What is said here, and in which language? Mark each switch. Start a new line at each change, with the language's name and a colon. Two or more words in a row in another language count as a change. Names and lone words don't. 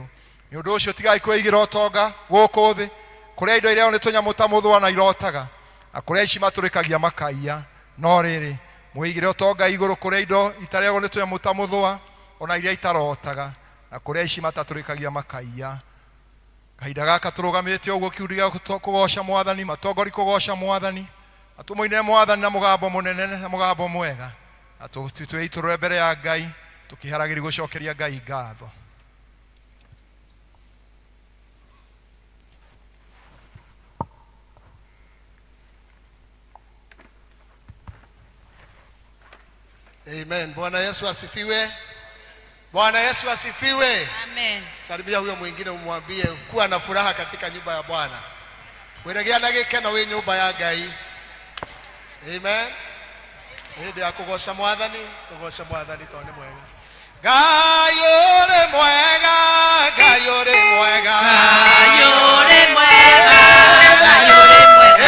Kikuyu: Nĩ ũndũ ũcio tigai kwĩigĩra ũtonga gũkũ thĩ, kũrĩa indo iria nĩ tũnyamũ ta mũthũa na irotaga, na kũrĩa ici matũrĩkagia makaiya, no rĩrĩ mwĩigĩre ũtonga igũrũ kũrĩa indo itarĩagwo nĩ tũnyamũ ta mũthũa ona iria itarotaga, na kũrĩa ici matatũrĩkagia makaiya. Kahinda gaka tũrũgamĩte ũguo kiundi gĩa kũgoca Mwathani, matongori kũgoca Mwathani, na tũmũinĩre Mwathani na mũgambo mũnene na mũgambo mwega, na twĩitũrũre mbere ya Ngai tũkĩharagĩria gũcokeria Ngai ngatho. Amen.
Swahili: Bwana Yesu asifiwe. Bwana Yesu asifiwe. Amen. Salimia huyo mwingine umwambie kuwa na furaha katika nyumba ya Bwana.
Kikuyu: Weregea na gĩkeno wĩ nyumba ya Ngai. Amen. Hĩndĩ ya kũgoca Mwathani, kũgoca Mwathani tondũ nĩ mwega. Ngai ũrĩ mwega, Ngai ũrĩ mwega. Ngai ũrĩ mwega, Ngai ũrĩ mwega.